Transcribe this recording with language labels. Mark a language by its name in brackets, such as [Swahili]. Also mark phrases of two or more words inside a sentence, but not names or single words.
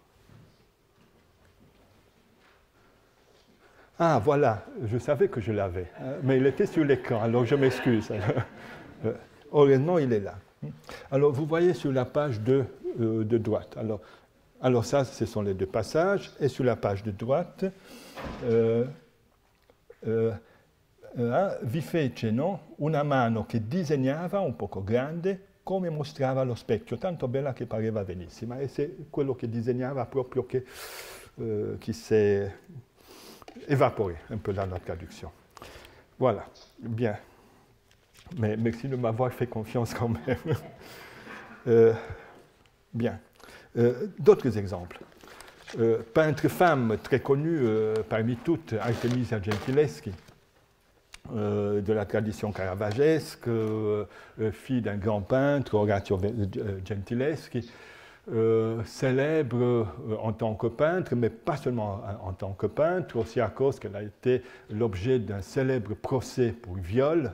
[French] Ah, voilà, je savais que je l'avais, mais il était sur l'écran, alors je m'excuse. Heureusement, il est là. Alors, vous voyez sur la page de droite. Alors ça, ce sont les deux passages. Et sur la page de droite, [Italian] vi fece una mano che disegnava un poco grande, come mostrava lo specchio, tanto bella che pareva benissima. [French] E c'est [Italian] quello che disegnava proprio [French] qui s'est évaporé un peu dans la traduction. Voilà, bien. Mais merci de m'avoir fait confiance quand même. Bien. D'autres exemples. Peintre femme très connue parmi toutes, Artemisia Gentileschi, de la tradition caravagesque, fille d'un grand peintre, Orazio Gentileschi, célèbre en tant que peintre, mais pas seulement en tant que peintre, aussi à cause qu'elle a été l'objet d'un célèbre procès pour viol.